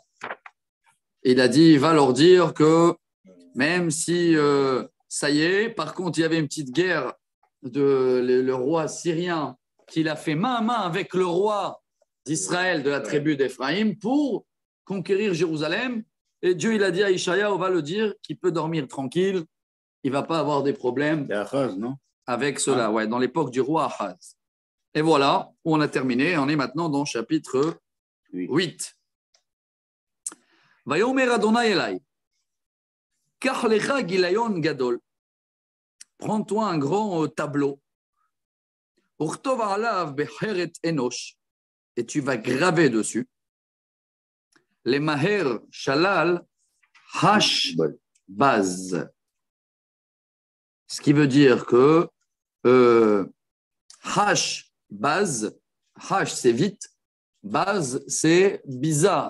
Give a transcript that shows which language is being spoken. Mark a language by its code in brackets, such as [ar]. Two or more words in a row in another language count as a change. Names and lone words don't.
[fr] Il a dit, il va leur dire que même si ça y est, par contre, il y avait une petite guerre le roi syrien qu'il a fait main à main avec le roi d'Israël de la tribu d'Éphraïm pour conquérir Jérusalem. Et Dieu, il a dit à Ishaïa, on va le dire, qu'il peut dormir tranquille, il ne va pas avoir des problèmes avec cela, ouais, dans l'époque du roi Ahaz. Et voilà, on a terminé, on est maintenant dans le chapitre 8. [he] ויאמר אדוני אלי קח לך גליון גדול. [fr] Prends-toi un grand tableau. [he] וכתוב עליו בחרט אנוש. [fr] Et tu vas graver dessus les maher shalal hash baz. Ce qui veut dire que hash baz, hash c'est vite, baz c'est biza.